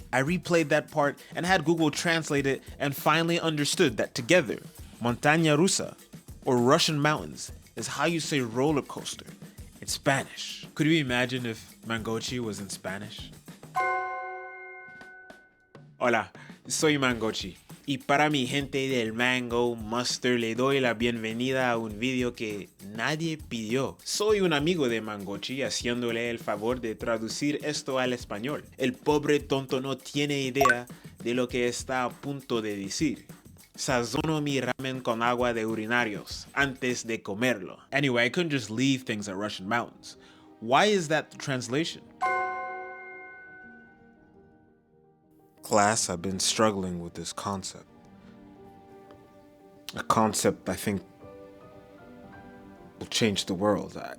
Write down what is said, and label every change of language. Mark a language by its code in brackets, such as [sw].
[en] I replayed that part and had Google translate it and finally understood that together, montaña rusa, or Russian mountains, is how you say roller coaster in Spanish. Could you imagine if Mangochi was in Spanish? [es] Hola, soy Mangochi. Y para mi gente del Mango Muster le doy la bienvenida a un video que nadie pidió. Soy un amigo de Mangochi haciéndole el favor de traducir esto al español. El pobre tonto no tiene idea de lo que está a punto de decir. Sazono mi ramen con agua de urinarios antes de comerlo. [en] Anyway, I couldn't just leave things at Russian mountains. Why is that the translation? Class, I've been struggling with this concept. A concept I think will change the world.